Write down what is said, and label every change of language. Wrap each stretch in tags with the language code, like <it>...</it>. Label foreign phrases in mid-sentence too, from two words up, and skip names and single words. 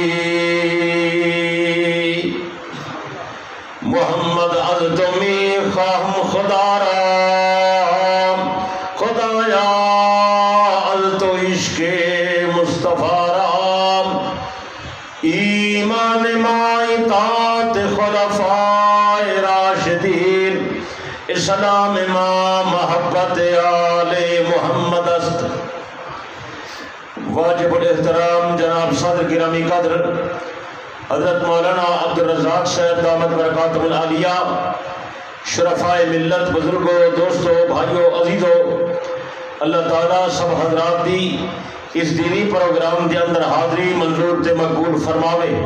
<fa>محمد از تمی خواہم خدا را، خدایا از تو عشق مصطفیٰ را، ایمان ما اطاعت خلفاء راشدین، اسلام ما محبت آل محمد است۔</fa> <ur>واجب الاحترام جناب صدر گرامی قدر حضرت مولانا عبدالرزاق صاحب دامت برکاتہ العالیہ، شرفائے ملت، بزرگوں، دوستوں، بھائیوں، عزیزوں، اللہ تعالیٰ سب حضرات دی اس دینی پروگرام کے اندر حاضری</ur> <pa>منظور تے مقبول فرماوے۔</pa>